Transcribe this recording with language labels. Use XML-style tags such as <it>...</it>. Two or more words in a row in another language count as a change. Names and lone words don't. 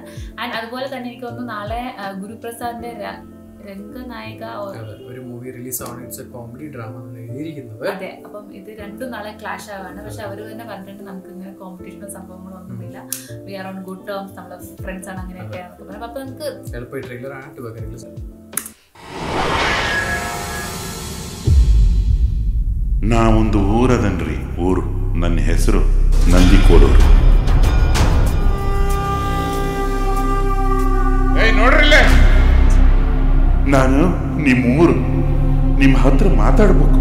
<ml>ആൻഡ് അതുപോലെ തന്നെ എനിക്ക് തോന്നുന്നു നാളെ ഗുരുപ്രസാദിന്റെ രംഗനായിക ഒരു മൂവി റിലീസ് ആണ്.</ml> <en>It's a comedy drama</en> <ml>ആണ് എഴുതിയിരിക്കുന്നത്. അതെ, അപ്പം ഇത് രണ്ടും നാളെ ക്ലാഷ് ആവാണ്. പക്ഷെ അവർ തന്നെ പറഞ്ഞിട്ടുണ്ട് നമുക്ക് ഇങ്ങനെ കോമ്പറ്റീഷനോ സംഭവങ്ങളോ ഒന്നുമില്ല,</ml> <en>We are on good terms,</en> <ml>നമ്മളെ ഫ്രണ്ട്സ് ആണ് അങ്ങനെയൊക്കെ. അപ്പൊ നമുക്ക് ട്രെയിലർ</ml> <kn>ನಾವೊಂದು ಊರದನ್ರಿ. ಊರು ನನ್ನ ಹೆಸರು ನಂದಿಕೋಡೂರು. ನೋಡ್ರಿಲ್ಲೇ, ನಾನು ನಿಮ್ಮೂರು, ನಿಮ್ಮ ಹತ್ರ ಮಾತಾಡ್ಬೇಕು.</kn>